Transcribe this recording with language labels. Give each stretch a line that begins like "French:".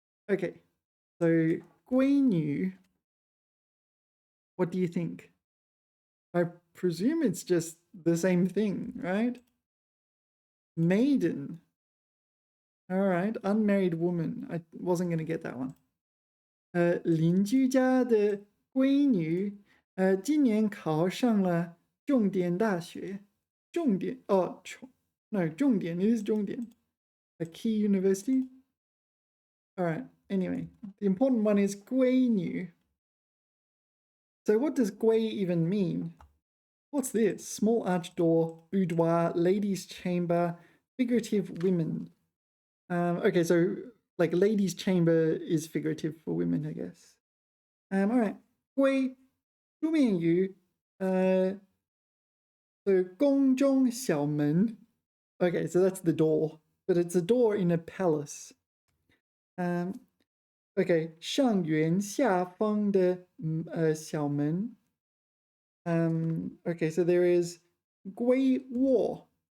English: Okay, so 闺女, what do you think? I presume it's just the same thing, right? Maiden. All right, unmarried woman. I wasn't going to get that one.
Chinese: 邻居家的闺女今年考上了重点大学。重点
English: no,
Chinese: 重点
English: it is
Chinese: 重点.
English: A key university. All right. Anyway, the important one is 闺女. So what does 闺 even mean? What's this? Small arched door, boudoir, ladies' chamber, figurative women. Okay, so like ladies' chamber is figurative for women, I guess. All right.
Chinese: 闺 出面于
English: so
Chinese: 宫中小门.
English: Okay, so that's the door, but it's a door in a palace. Okay,
Chinese: 上圆下方的小门.
English: Okay, so there is 归卧.